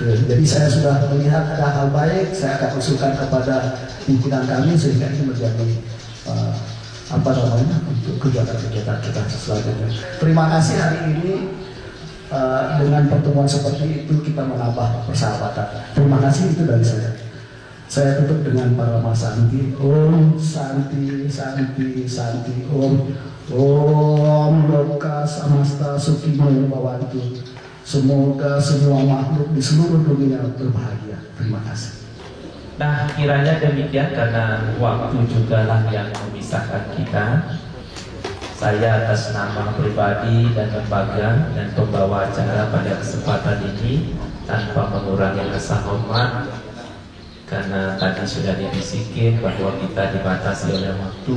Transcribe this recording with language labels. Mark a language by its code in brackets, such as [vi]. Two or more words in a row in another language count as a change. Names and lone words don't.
[id] Jadi saya sudah melihat ada hal baik, saya akan usulkan kepada pimpinan kami sehingga ini menjadi untuk kegiatan-kegiatan kita selanjutnya. Terima kasih hari ini dengan pertemuan seperti itu kita menambah persahabatan. Terima kasih, itu dari saya. Saya tutup dengan para Mas Santi. [sa] Om Santi, Santi, Santi. Om Loka Samasta Sukino Bawantu. [id] Semoga semua makhluk di seluruh dunia berbahagia. Terima kasih. Nah, kiranya demikian karena waktu juga lah yang memisahkan kita. Saya atas nama pribadi dan lembaga dan pembawa acara pada kesempatan ini tanpa mengurangi rasa hormat, karena tadi sudah dibisikin bahwa kita dibatasi oleh waktu.